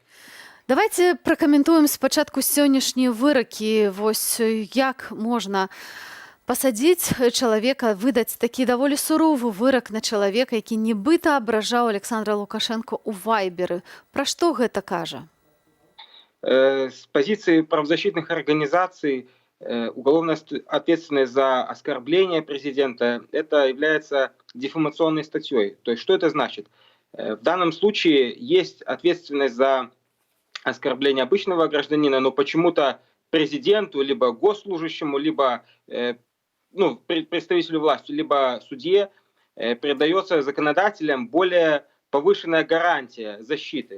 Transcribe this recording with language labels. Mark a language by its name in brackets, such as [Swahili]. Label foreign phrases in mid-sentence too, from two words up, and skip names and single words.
[Belarusian] Давайте пракаментуем спачатку сённяшнія выракі. Вось як можна пасадзіць чалавека, выдаць такі даволі суровы вырак на чалавека, які нібыта абражаў Александра Лукашенко ў Вайберы. Пра што гэта кажа? [Russian] С позиции правозащитных организаций уголовная ответственность за оскорбление президента это является дефамационной статьей. То есть что это значит? В данном случае есть ответственность за оскорбление обычного гражданина, но почему-то президенту, либо госслужащему, либо представителю власти, либо судье придается законодателям более повышенная гарантия защиты.